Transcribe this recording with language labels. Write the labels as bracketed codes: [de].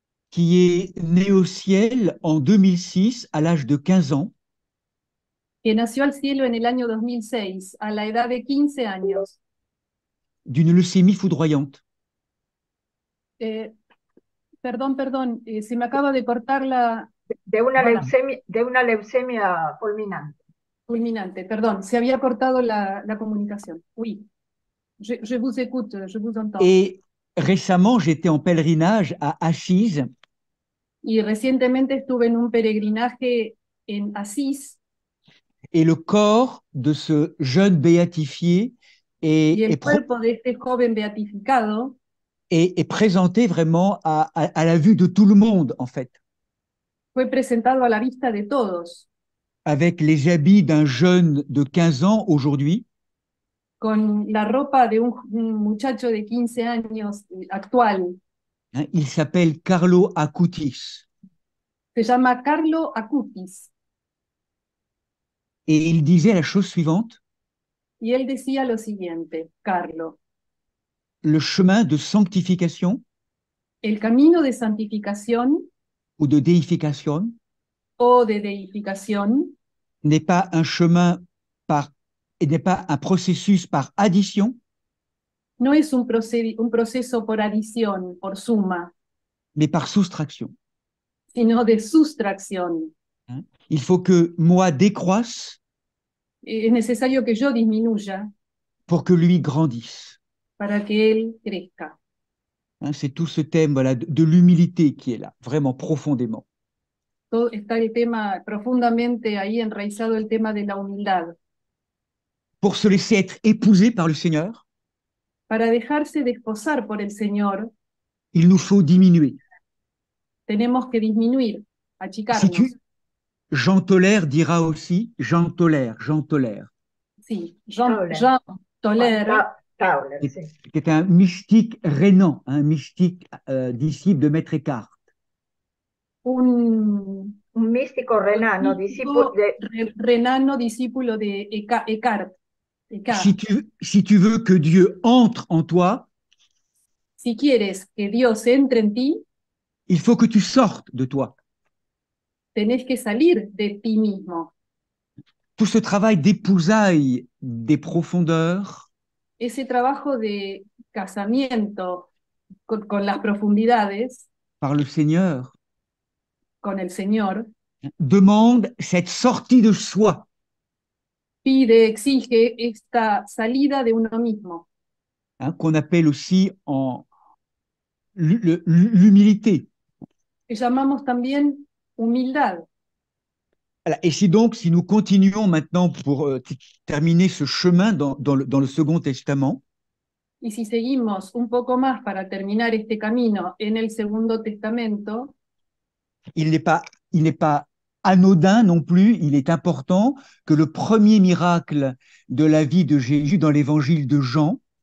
[fr] qui est né au ciel en 2006 à l'âge de 15 ans. [es] que nació al cielo en el año 2006, a la edad de 15 años. [fr] D'une leucémie foudroyante. [es] Perdón, se me acaba de cortar la De una [fr] Voilà. [es] leucemia fulminante. fulminante, perdón, se había cortado la comunicación. [fr] Oui, je vous écoute, je vous entends. Et récemment, j'étais en pèlerinage à Assis. [es] Y recientemente estuve en un peregrinaje en Asís, [fr] Et le corps de ce jeune béatifié [es] y el [fr] est [es] cuerpo de este joven beatificado [fr] est présenté vraiment à la vue de tout le monde, en fait, [es] fue presentado a la vista de todos, [fr] avec les habits d'un jeune de 15 ans aujourd'hui, [es] con la ropa de un muchacho de 15 años actual. hein. [fr] Il s'appelle Carlo Acutis. [es] Se llama Carlo Acutis, [fr] Et il disait la chose suivante: [es] y él decía lo siguiente, Carlo, [fr] le chemin de sanctification [es] el camino de santificación [fr] ou de déification [es] o de deificación [fr] n'est pas un chemin et n'est pas un processus par addition, [es] no es un proceso por adición, por suma, [fr] mais par soustraction. [es] sino de sustracción. Hein. [fr] Il faut que moi décroisse [es] Es necesario que yo disminuya [fr] pour que lui grandisse. [es] para que él crezca. [fr] Hein, c'est tout ce thème, voilà, de l'humilité qui est là, vraiment profondément. [es] Todo, está el tema profundamente ahí enraizado, el tema de la humildad. [fr] Pour se laisser être épousé par le Seigneur, [es] Para dejarse desposar por el Señor, [fr] il nous faut diminuer. [es] tenemos que disminuir, achicarnos. [fr] Jean Tolère dira aussi, Jean Tolère. [es] Sí, Jean Tolère, Tauler, [fr] qui, [es] sí. [fr] qui est un mystique rénan, un mystique disciple de Maître Eckhart. [es] un Un místico renano, discípulo de, renano discípulo de Eckhart. [fr] Si tu veux que Dieu entre en toi, [es] Si quieres que Dios entre en ti, [fr] il faut que tu sortes de toi. [es] tenés que salir de ti mismo. [fr] Tout ce travail d'épousailles des profondeurs, [es] Ese trabajo de casamiento con las profundidades, [fr] par le Seigneur, [es] con el Señor, [fr] demande cette sortie de soi. [es] pide, exige esta salida de uno mismo, [fr] Hein, qu'on appelle aussi l'humilité. [es] que llamamos también humildad. [fr] Voilà. Et si nous continuons maintenant pour terminer ce chemin dans le Second Testament, [es] Y si seguimos un poco más para terminar este camino en el Segundo Testamento, [fr] il n'est pas anodin non plus, il est important que le premier miracle de la vie de Jésus dans l'évangile de Jean,